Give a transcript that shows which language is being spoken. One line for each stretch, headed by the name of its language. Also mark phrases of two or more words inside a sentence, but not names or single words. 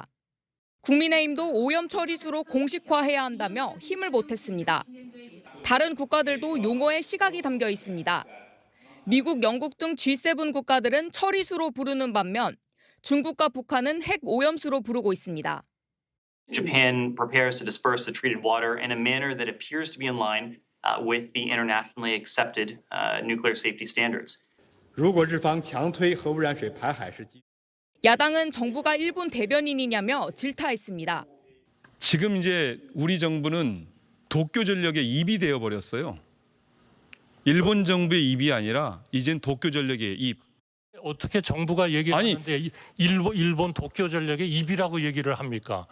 Korean: 국민의힘도 오염 처리수로 공식화해야 한다며 힘을 보탰습니다. 다른 국가들도 용어에 시각이 담겨 있습니다. 미국, 영국 등 G7 국가들은 처리수로 부르는 반면 중국과 북한은 핵 오염수로 부르고 있습니다.
English: Japan prepares to disperse the treated water in a manner that appears to be in line with the internationally accepted nuclear safety standards.
Chinese: 如果日方强推核污染水排海是
Korean: 야당은 정부가 일본 대변인이냐며 질타했습니다. 지금 이제 우리 정부는 도쿄 전력의 입이 되어 버렸어요. 일본 정부의 입이 아니라 이젠 도쿄 전력의 입. 어떻게 정부가 얘기하는데 일본 도쿄 전력의 입이라고 얘기를 합니까?